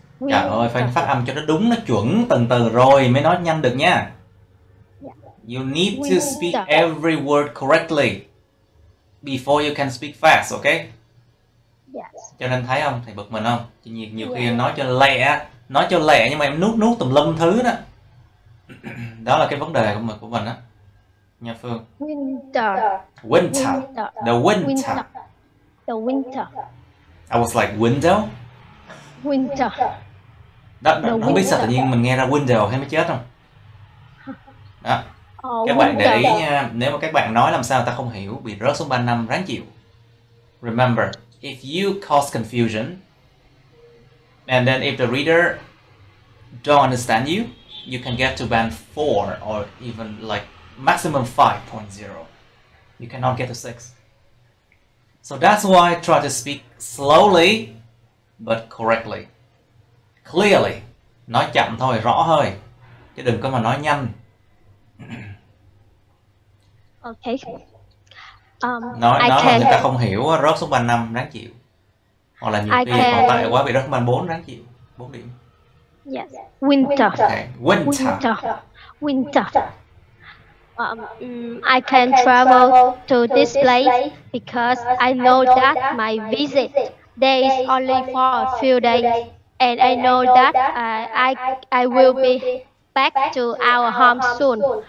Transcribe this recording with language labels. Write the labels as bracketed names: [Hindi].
[Vietnamese] Trời ơi, phải phát âm cho nó đúng, nó chuẩn từng từ rồi mới nói nhanh được nha. [English] You need to speak every word correctly before you can speak fast, okay? [Vietnamese] Cho nên thấy không, thầy bực mình không? Nhiều khi em nói cho lẹ nhưng mà em nuốt tùm lum thứ đó. Đó là cái vấn đề của mình á. Nha Phương. [English] Winter. The winter. I was like window. Winter. [Vietnamese] Đó, không biết sao tự nhiên mình nghe ra window hay mới chết không? Đó. Các bạn để ý nha, nếu mà các bạn nói làm sao người ta không hiểu, bị rớt xuống 3 năm ráng chịu. [English] Remember, if you cause confusion, and then if the reader don't understand you, you can get to band 4 or even like maximum 5.0. You cannot get to 6. So that's why I try to speak slowly but correctly, clearly. [Vietnamese] Nói chậm thôi, rõ thôi, chứ đừng có mà nói nhanh. [English] Okay. [Vietnamese] Nói mà người ta không hiểu, rớt xuống band 5 đáng chịu. Hoặc là nhiều khi còn tệ quá bị rớt band 4 đáng chịu, 4 điểm. [English] Yes. Winter. Okay. Winter. I can travel to this place because I know that my visit there is only for a few days, and I know that I will be back to our home soon.